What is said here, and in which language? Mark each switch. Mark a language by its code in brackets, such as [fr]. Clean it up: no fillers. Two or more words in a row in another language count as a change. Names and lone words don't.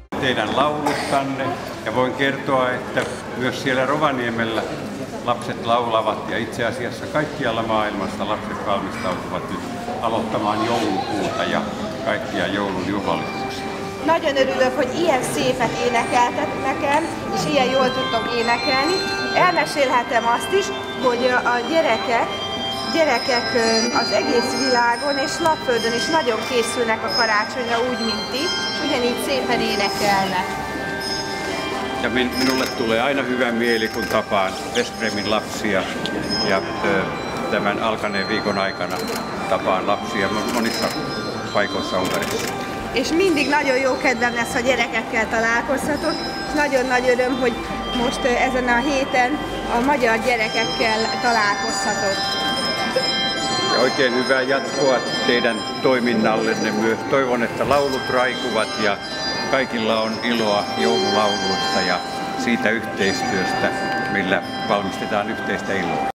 [fi] teidän lauluttanne ja voin kertoa, että myös siellä Rovaniemellä lapset laulavat ja itse asiassa kaikkialla maailmassa lapset valmistautuvat nyt aloittamaan joulukuuta ja kaikkia joulun juhlallisuuksia. [hu] Nagyon örülök, hogy ilyen szépet énekeltek nekem, és ilyen jól tudtok énekelni. Elmesélhetem azt is, hogy a gyerekek az egész világon és Lapföldön is nagyon készülnek a karácsonyra úgy, mint ti, és ugyanígy szépen énekelnek. [fi] Ja minulle tulee aina hyvä mieli, kun tapaan Veszprémin lapsia ja tämän alkaneen viikon aikana tapaan lapsia monissa paikoissa Unkarissa. [hu] És mindig nagyon jó kedvem lesz, ha gyerekekkel találkozhatok, és nagyon nagy öröm, hogy most ezen a héten a magyar gyerekekkel találkozhatok. [fi] Ja oikein hyvää jatkoa teidän toiminnallenne myös. Toivon, että laulut raikuvat ja kaikilla on iloa joululauluista ja siitä yhteistyöstä, millä valmistetaan yhteistä iloa.